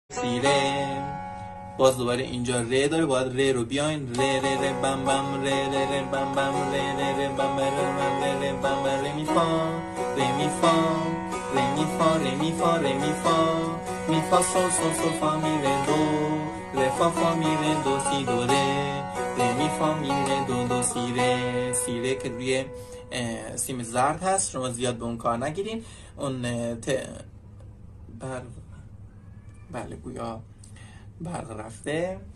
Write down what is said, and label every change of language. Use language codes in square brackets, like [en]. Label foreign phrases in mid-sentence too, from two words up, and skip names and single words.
[fa] سی ره. باز دوباره اینجا ره داره، باید ره رو بیاین ره ره ره بم بم ره ره ره بم بم ره ره ره بم ره ره ره بم ره می فا ره می فا ره می فا ره می فا ره می فا می فا سول سول سول فا می ره دو ره فا فا می ره دو سی دو ره ره می فا می ره دو دو سی ره. سی ره که روی سیم زرد هست، شما زیاد به اون کار نگیرین. اون بله گویا برق رفته.